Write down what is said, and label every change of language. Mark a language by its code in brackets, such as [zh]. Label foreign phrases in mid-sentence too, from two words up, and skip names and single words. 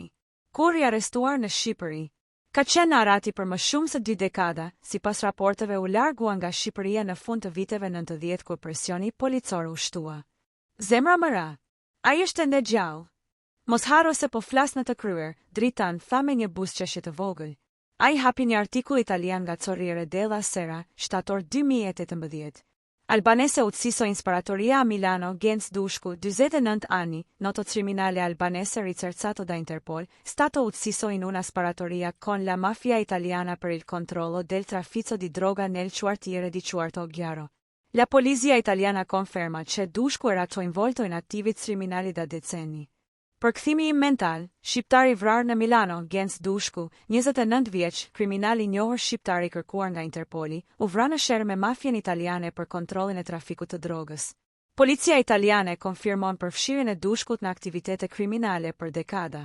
[sq] Kur i arrestuar në Shqipëri, ka qenë arati për më shumë se 2 dekada, sipas raporteve u largua nga Shqipëria në fund të viteve 90 kur presioni policor u shtua. Zemra më ra. Ai është ende gjallë. Mos harro se po flas në të kryer, Dritan tha me një buzëqeshje të vogël. Ai hapi një artikull italian nga Corriere della Sera, shtator 2018. [it] Albanese utësiso Insparatoria a Milano, Gens Dushku, 49 anni, noto criminale albanese ricercato da Interpol, stato ucciso in una sparatoria con la mafia italiana per il controllo del traffico di droga nel quartiere di Quarto Ghiaro. La polizia italiana conferma che Dushku era coinvolto in attività criminali da decenni. [sq] Për kthimi im mental, shqiptari vrar në Milano, Gens Dushku, 29 vjeç, kriminal i njohur shqiptar i kërkuar nga Interpoli, u vra në sherr me mafien italiane për kontrollin e trafikut të drogës. Policia italiane konfirmon përfshirjen e Dushkut në aktivitete kriminale për dekada.